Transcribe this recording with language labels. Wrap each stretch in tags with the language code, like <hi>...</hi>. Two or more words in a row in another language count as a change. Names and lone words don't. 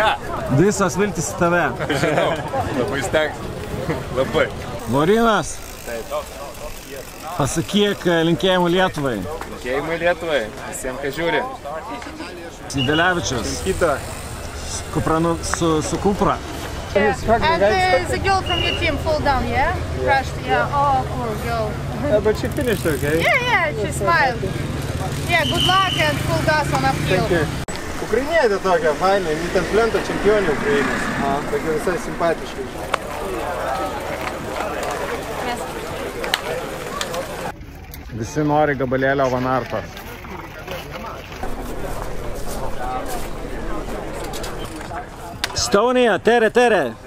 <lt>Visos viltis į tave. Žinau, labai stengsi. Labai. Lorinas. Pasakyk linkėjimų Lietuvai. Linkėjimų Lietuvai, visiems, kas žiūri. Sidelevičius. Kita. Su Kupra.</lt> <en>And the girl from your team fall down, yeah? Crashed, yeah. Oh, poor girl. But she finished okay? Yeah, she smiled. Yeah, good luck and full gas on uphill.</en> <lt>Ukrainietė tokia, fainai, ten plento čempionė Ukrainos. Tokia visai simpatiškai. Visi nori gabalėlio Vanartos. Estonia, tere.</lt>